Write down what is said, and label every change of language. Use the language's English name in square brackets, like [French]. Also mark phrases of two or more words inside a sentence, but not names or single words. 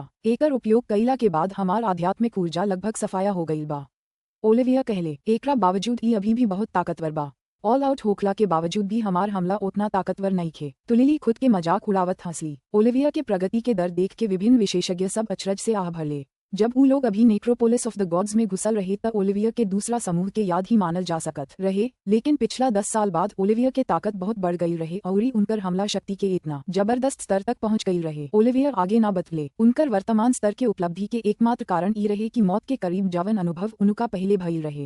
[Bhojpuri] एकर उपयोग कईला के बाद हमार आध्यात्मिक ऊर्जा लगभग सफाया हो गईल बा। ओलिविया कहले। एकरा बावजूद ई अभी भी बहुत ताकतवर बा। [English] all out [Bhojpuri] होखला के बावजूद भी हमार हमला उतना ताकतवर नहीं खे। तुलिली खुद के मजाक उड़ावत हंसली। ओलिविया के प्रगति के दर देख के विभिन्न विशेषज्ञ सब अचरज से आह भरले। जब ऊ लोग अभी नेक्रोपोलिस ऑफ द गॉड्स में घुसल रहे त ओलिविया के दूसरा समूह के याद ही मानल जा सकत रहे, लेकिन पिछला 10 साल बाद ओलिविया के ताकत बहुत बढ़ गई रहे और उनकर हमला शक्ति के इतना जबरदस्त स्तर तक पहुंच गई रहे। ओलिविया आगे ना बदले। उनकर वर्तमान स्तर के उपलब्धि के एकमात्र कारण ई रहे कि मौत के करीब जवन अनुभव उनका पहले भइल रहे।